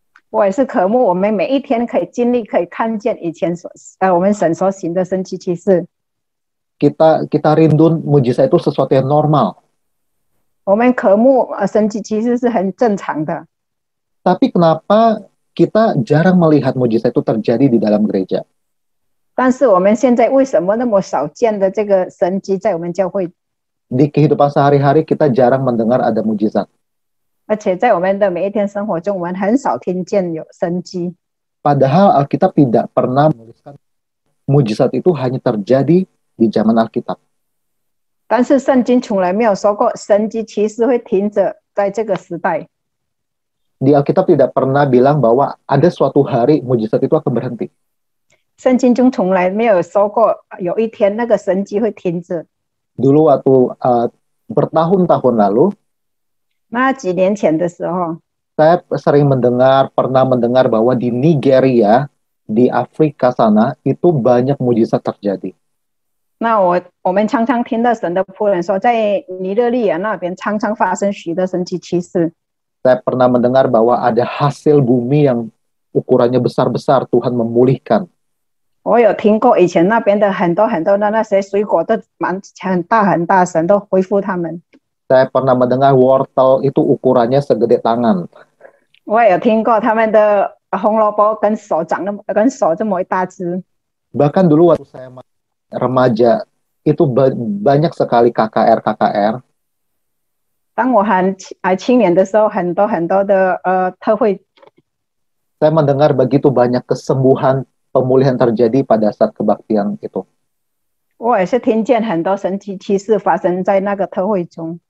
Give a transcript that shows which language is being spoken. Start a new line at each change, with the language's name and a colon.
Chinese: 我也是渴慕我们每一天可以经历、可以看见以前我们神所行的神迹奇事。
Indonesian: Kita rindu mujizat itu sesuatu yang normal.
Chinese: 我们渴慕神迹奇事是很正常的。
Indonesian: Tapi kenapa kita jarang melihat mujizat itu terjadi di dalam gereja?
Chinese: 但是我们现在为什么那么少见的这个神迹在我们教会？
Indonesian: Di kehidupan sehari-hari kita jarang mendengar ada mujizat.
Chinese: 而且在我们的每一天生活中，我们很少听见有神迹。
Indonesian: Padahal Alkitab tidak pernah menuliskan mujizat itu hanya terjadi di zaman Alkitab.
Chinese: 但是圣经从来没有说过神迹奇事会停止在这个时代。
Indonesian: Di Alkitab tidak pernah bilang bahwa ada suatu hari mujizat itu akan berhenti.
Chinese: 圣经中从来没有说过有一天那个神迹会停止。
Indonesian: Dulu waktu bertahun-tahun lalu,
Chinese: 那几年前的时候，
Indonesian: saya pernah mendengar bahwa di Nigeria, di Afrika sana, itu banyak mujizat terjadi.
Chinese: 那我们常常听到神的仆人说，在尼日利亚那边常常发生许多神迹奇事。
Indonesian: Saya pernah mendengar bahwa ada hasil bumi yang ukurannya besar-besar, Tuhan memulihkan.
Chinese: 我有听过以前那边的很多的那些水果都很大，神都恢复他们。
Indonesian: Saya pernah mendengar wortel itu ukurannya segede tangan.
Chinese: 我也有听过他们的红萝卜跟手这么一大只。
Indonesian: Bahkan dulu waktu saya remaja, itu banyak sekali KKR.
Chinese: 当我还青年的时候，很多的特会，
Indonesian: Saya mendengar begitu banyak kesembuhan, pemulihan terjadi pada saat kebaktian itu.
Chinese: 我也是听见很多神奇奇事发生在那个特会中。